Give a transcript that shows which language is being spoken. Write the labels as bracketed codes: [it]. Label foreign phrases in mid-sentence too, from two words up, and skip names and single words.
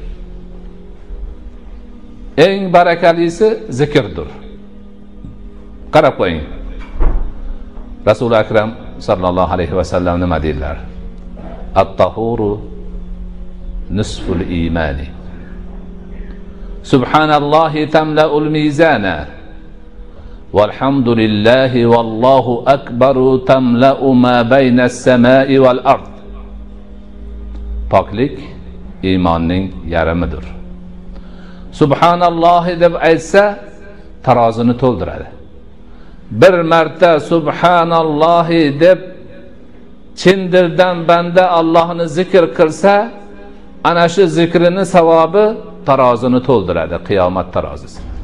[uz] Eng barakalisi zikrdir. Qarab qo'ying. Rasul akram [ar] صلى الله عليه وسلم [uz] nima dedilar? [ar] الطهور نصف الإيمان. سبحان الله تملأ الميزان. والحمد لله والله أكبر تملأ ما بين السماء والأرض. [uz] Poklik iymonning yarimidir. Subhanallohi deb aytsa tarozini to'ldiradi. Bir marta subhanallohi deb chin dildan banda Allohni zikr qilsa, ana shu zikrini savobi tarozini to'ldiradi, qiyomat tarozisi.